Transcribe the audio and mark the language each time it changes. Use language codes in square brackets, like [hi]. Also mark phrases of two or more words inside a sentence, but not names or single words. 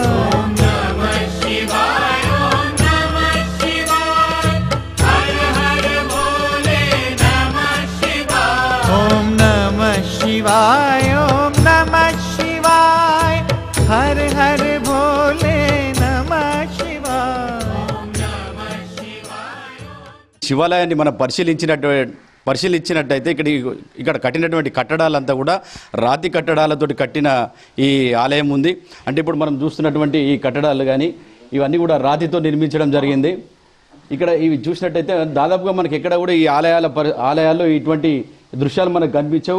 [sa] ओम नमः शिवाय, ओम नमः शिवाय, हर हर भोले नमः शिवाय। ओम नमः शिवाय, ओम नमः शिवाय, हर हर भोले नमः शिवाय। ओम नमः [te] శివాలయాన్ని మనం పరిశీలించినట్టయితే ఇక్కడ కట్టినటువంటి కట్టడాలంతా కూడా రాతి కట్టడాలతోటి కట్టిన ఈ ఆలయం ఉంది. అంటే ఇప్పుడు మనం చూస్తున్నటువంటి ఈ కట్టడాలు కానీ ఇవన్నీ కూడా రాతితో నిర్మించడం జరిగింది. ఇక్కడ ఇవి చూసినట్టయితే దాదాపుగా మనకి ఎక్కడ కూడా ఈ ఆలయాల్లో ఇటువంటి దృశ్యాలు మనకు కనిపించవు.